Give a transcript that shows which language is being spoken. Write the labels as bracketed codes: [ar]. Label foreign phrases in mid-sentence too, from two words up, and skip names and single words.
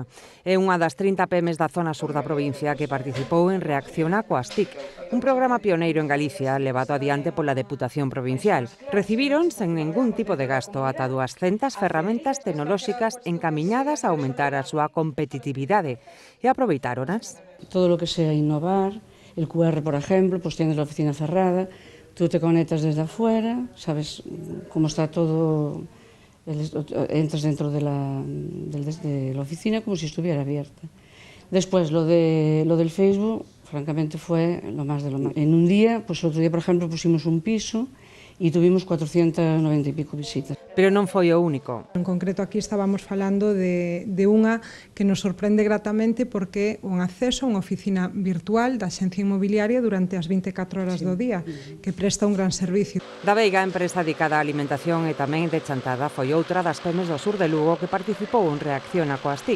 [gl] É unha das 30 PEMEs da zona sur da provincia que participou en Reacciona coas TIC, un programa pioneiro en Galicia levado adiante pola Deputación Provincial. Recibiron sen ningún tipo de gasto ata 200 ferramentas tecnolóxicas encamiñadas a aumentar a súa competitividade e aproveitáronas. [es] Todo o que sea innovar, el QR, por ejemplo, pues tienes la oficina cerrada, tú te conectas desde afuera, sabes cómo está todo, entras dentro de la oficina como si estuviera abierta. Después, lo del Facebook, francamente, fue lo más de lo más. En un día, pues otro día, por ejemplo, pusimos un piso e tuvimos 490 e pico visitas. [gl] Pero non foi o único. En concreto, aquí estábamos falando de unha que nos sorprende gratamente porque é un acceso a unha oficina virtual da Axencia Inmobiliaria durante as 24 horas do día, que presta un gran servicio. Da Veiga, empresa dedicada á alimentación e tamén de Chantada, foi outra das PEMEs do sur de Lugo que participou en Reacciona coas TIC.